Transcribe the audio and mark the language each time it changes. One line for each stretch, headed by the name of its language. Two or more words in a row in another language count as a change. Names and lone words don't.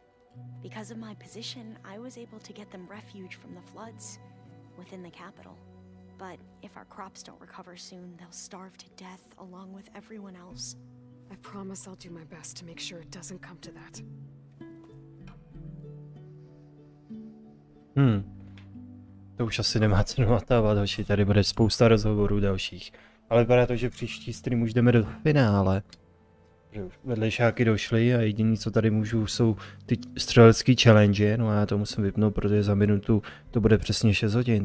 English: Because of my position, I was able to get them refuge from the floods within the capital. But if our crops don't recover soon, they'll starve to death along with everyone else. I promise I'll do my best to make sure it doesn't come to that.
Czech: To už asi nemá cenu natávat, hoši, tady bude spousta rozhovorů dalších. Ale vypadá to, že příští stream už jdeme do finále. Že už vedlejšáky došly a jediné, co tady můžu, jsou ty střelecké challenge, no a já to musím vypnout, protože za minutu to bude přesně 6 hodin.